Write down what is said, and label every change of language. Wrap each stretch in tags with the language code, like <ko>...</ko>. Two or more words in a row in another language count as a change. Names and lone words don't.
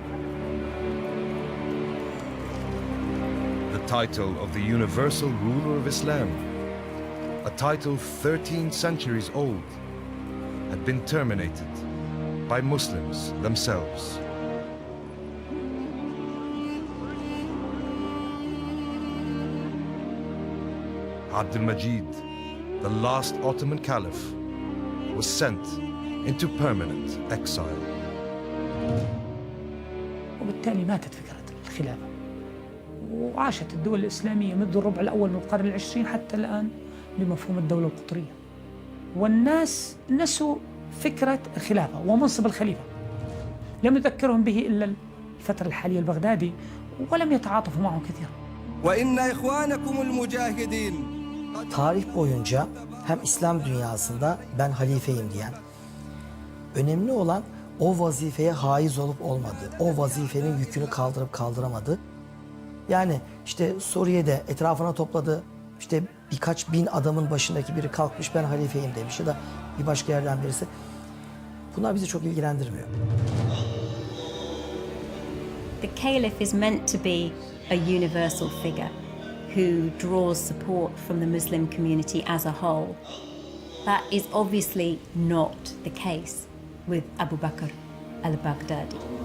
<en>The title of the universal ruler of Islam, a title 13 centuries old, had been terminated by Muslims themselves. Abdülmecid, the last Ottoman Caliph, was sent into permanent exile.</en> <ar>وبالتالي ماتت فكرة الخلافة وعاشت الدول الإسلامية منذ الربع الأول من القرن العشرين حتى الآن بمفهوم الدولة القطرية، والناس نسوا فكرة الخلافة ومنصب الخليفة. لم يذكرهم به إلا الفترة الحالية البغدادي ولم يتعاطفوا معه كثيرا. وإن إخوانكم المجاهدين.</ar> <tr>Tarih boyunca hem İslam dünyasında ben halifeyim diyen, önemli olan o vazifeye haiz olup olmadığı, o vazifenin yükünü kaldırıp kaldıramadığı. Yani işte Suriye'de etrafına topladı, işte birkaç bin adamın başındaki biri kalkmış ben halifeyim demiş ya da bir başka yerden birisi. Bunlar bizi çok ilgilendirmiyor.</tr> <en>The caliph is meant to be a universal figure who draws support from the Muslim community as a whole. That is obviously not the case with Abu Bakr al-Baghdadi.</en>